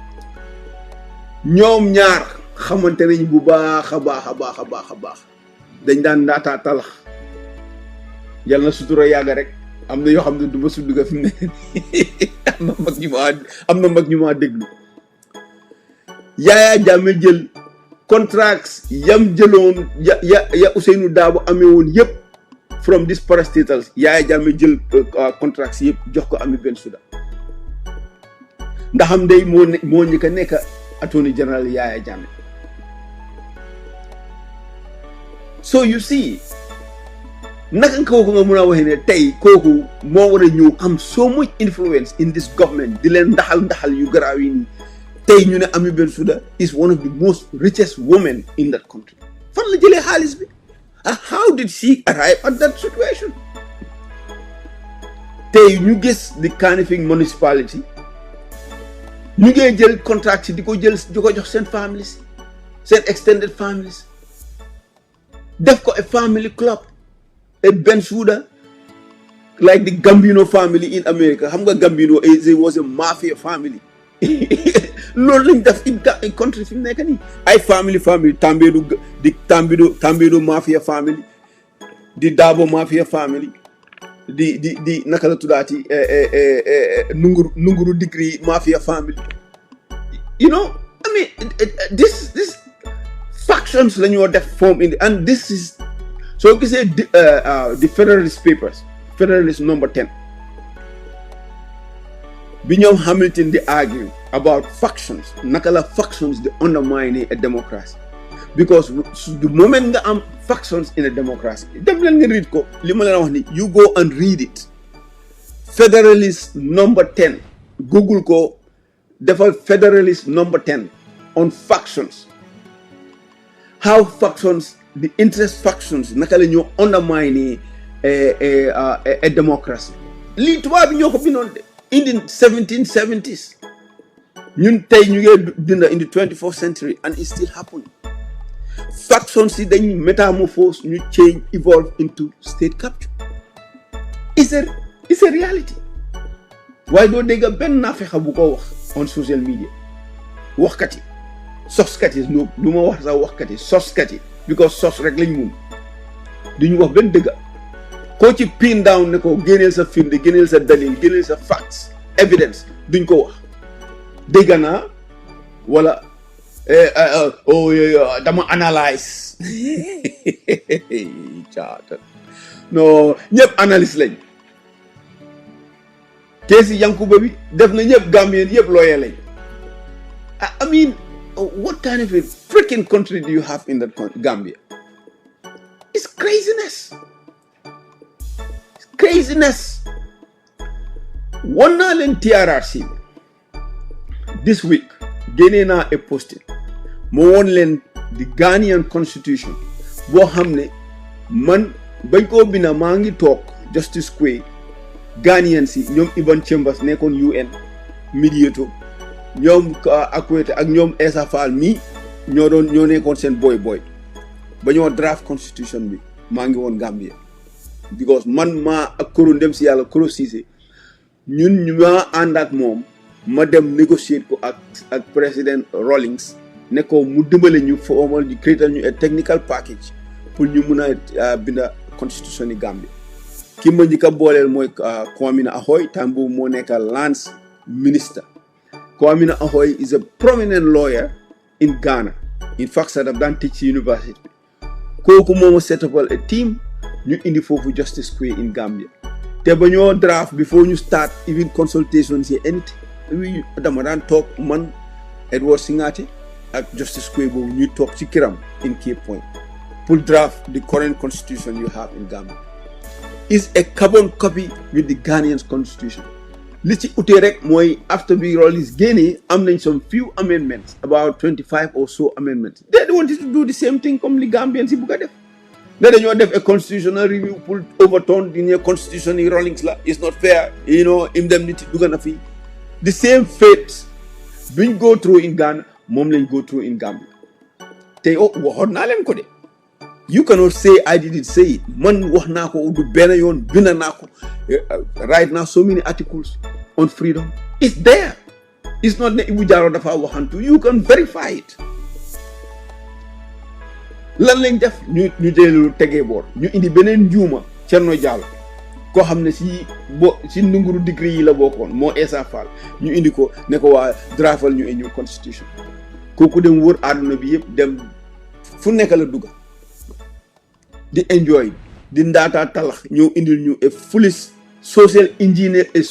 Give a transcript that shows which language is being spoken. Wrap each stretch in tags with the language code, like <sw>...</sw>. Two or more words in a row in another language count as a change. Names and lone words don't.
<wo>ñoom ñaar xamante nañ bu baax a baax dañ daan ndaataa talax yàlla na sutura yàgg rek am na yoo xam ne du ma sudduga fi mu ne am na mag ñu ma déglu Yaya Jammeh jël contracts yam jëloon ya Ousseynou Dabo amee woon yëpp</wo> <en>from these parastatals</en> <wo>Yaya Jammeh jël contracts yëpp jox ko Amin Bensouda ndaxam day moo ñi ka nekk attorney general Yaya Jammeh.</wo> <en>So you see</en> <wo>naka kooku nga mun a waxee ne tey kooku moo war a ñëw am</wo> <en>so much influence in this government</en> <wo>di leen ndaxal yu garaaw yi nii tey ñu ne Amin Bensouda</wo> <en>is one of the most richest women in that country.</en> <wo>Fan la jëlee xaalis bi</wo> <en>how did she arrive at that situation?</en> <wo>Tey ñu gis</wo> <en>the Kanifing municipality</en> <wo>ñu ngi jël contract yi di ko jox seen families seen</wo> <en>extended families</en> <wo>def ko</wo> <en>a family club</en> <wo>a Bensouda</wo> <en>like the Gambino family in America.</en> <wo>Xam nga Gambino</wo> <en>it was a mafia family</en> <wo>loolu lañ def</wo> <en>in country</en> <wo>fi mu nekk nii ay family Tambedu</wo> <en>mafia family</en> <wo>di Dabo</wo> <en>mafia family</en> <wo>di naka la tuddaati Nunguru degree</wo> <en>mafia family. You know, I mean this factions</en> <wo>la ñoo def</wo> <en>form in and this is so gisee the Federalist Papers Federalist number 10</en> <wo>bi ñoom</wo> <en>Hamilton di argue about factions</en> <wo>naka la</wo> <en>factions di undermine a democracy because the moment</en> <wo>nga am</wo> <en>factions in a democracy</en> <wo>dem leen nga</wo> <en>read</en> <wo>ko li ma leen wax ni</wo> <en>you go and read it Federalist number 10 google</en> <wo>ko defal</wo> <en>Federalist number 10 on factions. How factions, the interest factions,</en> <wo>naka la ñoo undermine a democracy. Lii tubaab bi ñoo ko bindoon</wo> <en>in the 1770s.</en> <wo>ñun tey ñu ngi dund</wo> <en>in the 24th century and it's still happening. Factions</en> <wo>yi dañuy</wo> <en>metamorphose, ñu change, evolve into state capture. It's a reality.</en> <wo>Why doo dégg benn naafeqa bu ko wax</wo> <en>on social media</en> <wo>waxkat yi soskat yi no lu ma wax sax waxkat yi soskat yi because sos rek lañ mun duñu wax benn dëgg koo ci</wo> <en>pin down</en> <wo>ne ko génneel sa firnde génneel sa dalil génneel sa</wo> <en>facts evidence</en> <wo>duñ ko wax dégg naa wala dama analyse caata non ñëpp analyse lañ keesi Yankuba bi def na ñëpp Gambien yëpp lawyer lañ.</wo> <en>I mean, what kind of a freaking country do you have in that Gambia? It's craziness. It's craziness.</en> <wo>One naa leen TRRC</wo> <en>this week</en> <wo>génnee naa a posting moo woon leen the Ghanaian constitution boo xam ne man bañ koo bina maa ngi toog Justice Quay Ghanaian si ñoom Iban Chambers nekkoon UN mediator ñoom Akwete ak ñoom Essa Faal mi ñoo nekkoon seen boy ba ñoo draft constitution bi maa ngi woon Gambia because man maa ak Koro ndem si yàlla Koro Cissé ñun ñu maa ànd ak moom ma dem négocier ko ak président Rawlings ne ko mu dimbale ñu formal ñu créer ñu</wo> <en>a technical package</en> <wo>pour ñu mun a binda constitution yi Gambia ki ma njëkk a booleel mooy Kwame Ahoy time boobu moo nekk Lands Minister.</wo> <en>Kwame Ahoy is a prominent lawyer in Ghana. In fact,</en> <wo>sax daf daan</wo> <en>teach university</en> <wo>kooku moo ma</wo> <en>set up a team</en> <wo>ñu indi foofu Justice Quay</wo> <en>in Gambia</en> <wo>te ba ñoo</wo> <en>draft before</en> <wo>ñu</wo> <en>start even consultations</en> <wo>yi anything dama daan toog man Edward Singate ak Justice Quay boobu ñuy toog ci kiram</wo> <en>in Cape Point</en> <wo>pour</wo> <en>draft the current constitution you have in Gambia. Is a carbon copy with the Ghanaian constitution.</en> <wo>Li ci utee rek mooy after bi Rawlings génnee am nañ</wo> <en>some few amendments about 25 or so amendments. They wanted to do the same thing comme</en> <wo>li Gambians yi bugg a def. Ne dañoo def</wo> <en>a constitutional review pour overturn the constitution</en> <wo>yi Rawlings la.</wo> <en>It's not fair, indemnity dugg na fi. The same fate biñ go through in Ghana</en> <wo>moom lañ</wo> <en>go through in Gambia.</en> <wo>Te waxoon naa leen ko de.</wo> <en>You cannot say I didn't say it.</en> <wo>Man wax naa ko du benn yoon bind naa ko.</wo> <en>Right now so many articles on freedom. It's there. It's not</en> <wo>ne Ibu Jaro dafa waxantu.</wo> <en>You can verify it.</en> <wo>Lan lañ def ñu jël tegee boor ñu indi beneen njuuma Cerno Jallow koo xam ne si ndunguru degree yi la bokkoon moo Essa Faal ñu indi ko ne ko waa drafal ñu indi constitution kooku dem wër àdduna bi yëpp dem fu nekk la dugga di enjoy di ndaataa talax ñëw indil ñu</wo> <en>a foolish social engineer</en>